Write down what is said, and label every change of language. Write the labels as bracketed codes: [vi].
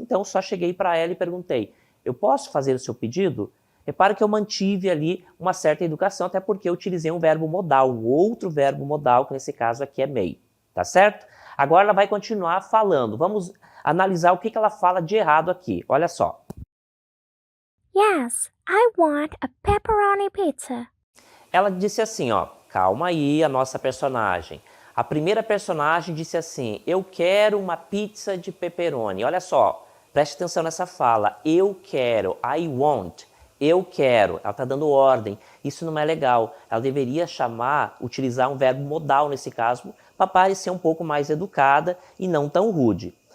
[pt] Então, só cheguei para ela e perguntei, eu posso fazer o seu pedido? Repare que eu mantive ali uma certa educação, até porque eu utilizei um verbo modal, um outro verbo modal, que nesse caso aqui é may, tá certo? Agora ela vai continuar falando. Vamos analisar o que ela fala de errado aqui. Olha só. [en] Yes, I want a pepperoni pizza. [pt] Ela disse assim, ó, calma aí a nossa personagem. A primeira personagem disse assim, eu quero uma pizza de pepperoni. Olha só, preste atenção nessa fala. Eu quero, I want. Eu quero, ela está dando ordem, isso não é legal. Ela deveria utilizar um verbo modal nesse caso, para parecer um pouco mais educada e não tão rude.